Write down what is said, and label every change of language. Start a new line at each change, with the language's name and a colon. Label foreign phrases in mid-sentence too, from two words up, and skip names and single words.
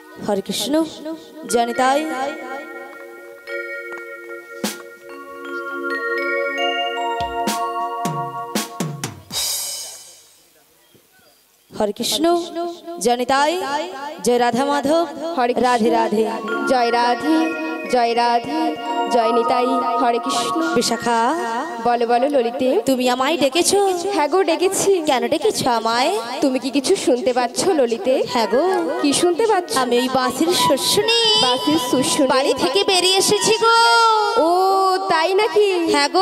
Bangla: হরে কৃষ্ণ জানি তাই हरे कृष्ण जय निताई जय राधा माधव हरे राधे राधे जय राधे जय राधे जय निताई हरे कृष्ण विशाखा বলো বলো ললিতে তুমি আমায় ডেকেছো হ্যাঁ গো ডেকেছি কেন ডেকেছো আমায় তুমি কি কিছু শুনতে পাচ্ছ ললিতে হ্যাঁ গো কি শুনতে পাচ্ছ আমি ওই বাঁশির সুর শুনি বাঁশির সুর শুনি বাড়ি থেকে বেরিয়ে এসেছি গো ও তাই নাকি হ্যাঁ গো